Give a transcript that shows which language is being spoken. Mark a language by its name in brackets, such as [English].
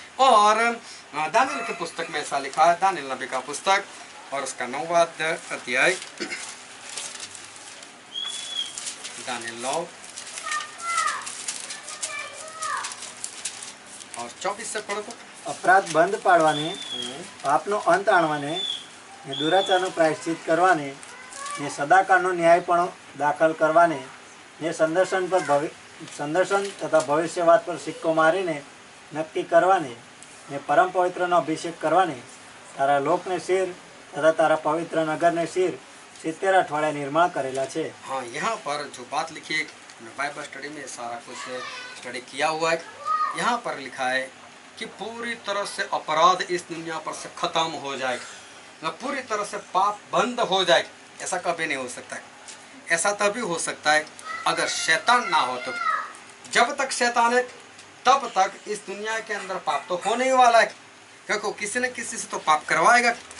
[Hindi] और दानियल की पुस्तक में ऐसा लिखा है, दानियल नबी का पुस्तक और उसका 9वां अध्याय, दानियल 9 और 24 से पढ़ो तो। [Gujarati] અપરાધ બંધ પાડવાને, પાપનો અંત આણવાને ને દુરાચારનું પ્રાયશ્ચિત કરવાને ને સદાકાળનો ન્યાયપણો દાખલ કરવાને ને સંદર્શન તથા ભવિષ્યવાદ પર સિક્કો મારીને નક્કી કરવાને ને પરમ પવિત્રનો અભિષેક કરવાને તારા લોકને શિર તથા તારા પવિત્ર નગરને શિર 70 અઠવાડિયા નિર્માણ કરેલા છે। [Hindi] हाँ, यहाँ पर जो बात लिखी है, मैं बाइबल स्टडी में सारा कुछ स्टडी किया हुआ है। यहाँ पर लिखा है कि पूरी तरह से अपराध इस दुनिया पर से खत्म हो जाएगा, पूरी तरह से पाप बंद हो जाएगा। ऐसा कभी नहीं हो सकता है। ऐसा तभी हो सकता है अगर शैतान ना हो तो। जब तक शैतान है तब तक इस दुनिया के अंदर पाप तो होने ही वाला है, क्योंकि किसी न किसी से तो पाप करवाएगा।